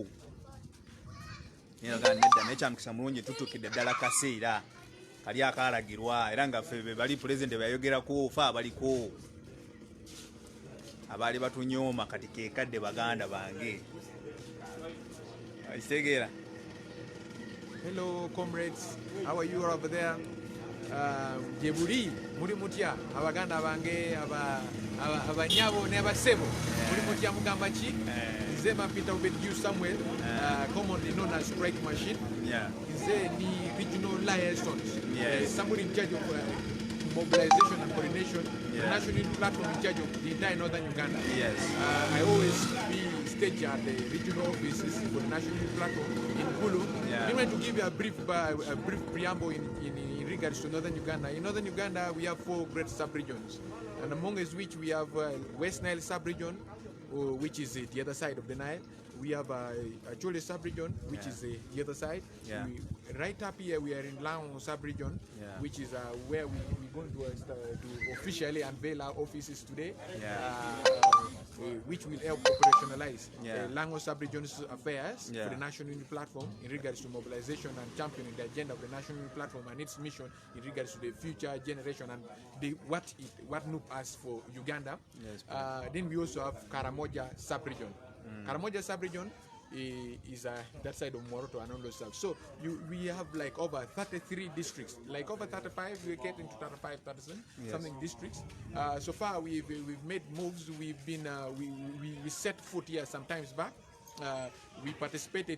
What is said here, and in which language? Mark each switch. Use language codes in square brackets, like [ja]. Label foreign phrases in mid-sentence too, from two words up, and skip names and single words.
[lg] Nedda n'ekyamukisa mulungi tutuukidde ddala kaseera. Kali akaalagirwa era nga ffe bali pulezidenti bayogerako fe abaliko. Abaali batunyooma kati keekadde baganda bange. Kitegeera. [en] Hello comrades, how are you over there? [lg] Gye buli muli mutya abaganda bange abanyabo n'abasebo muli mutya mugamba ki? [en] Nze Peter Obediu Samuel, commonly known as Strike Machine. Nze ni regional liaisons. Somebody in charge of mobilization and coordination. The national platform in charge of the entire northern Uganda. I always be staged at the regional offices for the national platform in Kulu. I'm going to give you a brief preamble in regards to northern Uganda. In northern Uganda, we have 4 great sub-regions, and among which we have West Nile sub-region, which is the other side of the Nile. We have a Chole sub-region, which is the other side. Right up here, we are in Lango sub-region, which is where we're going to officially unveil our offices today, which will help operationalize Lango sub-region's affairs for the National Unity Platform in regards to mobilization and championing the agenda of the National Unity Platform and its mission in regards to the future generation and what NUP has for Uganda. Then we also have Karamoja sub-region. Karamoja sub-region is that side of Moroto and all those stuff. So we have like over 33 districts, like over 35. We get into 35, 37 something districts. So far we've made moves. We've been we set foot here sometimes back. We participated.